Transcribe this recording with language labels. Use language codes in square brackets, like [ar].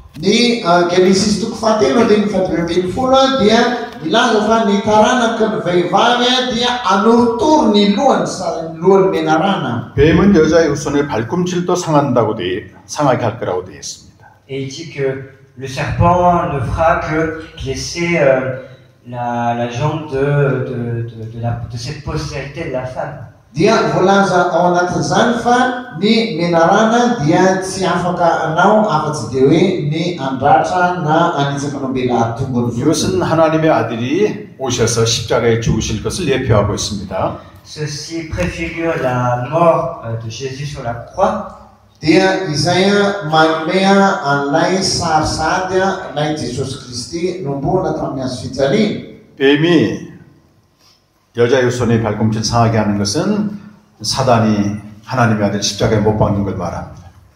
[mg] Ny Genesis toko fahatelo andininy fadimy ambin'ny folo dia milaza fa ny taranaky ny vehivavy dia anorotoro ny lohan'ny menarana. [ko] 뱀은 여자의 후손을 발꿈치를 상하게 할 거라고 되어 있습니다. [fr] Et il dit que le serpent ne fera que blesser la jambe de cette postérité de la femme. [mg] Dia voalaza ao anatin'izany fa ny menarana dia tsy afaka anao afa-tsy dia hoe ny andratra na anitsaka olombelona tongony [ko] 이것은 하나님의 아들이 오셔서 십자가에 죽으실 것을 예표하고 있습니다. [fr] Ceci préfigure la mort de Jésus sur la croix. [mg] Dia izay manome an'ilay sarisady ilay Jesosy Kristy nombona tamin'ny hazo fijaliana. [ko] 뱀이 여자의 후손의 발꿈치를 상하게 하는 것은 사단이 하나님의 아들 십자가에 못 박는 걸 말합니다.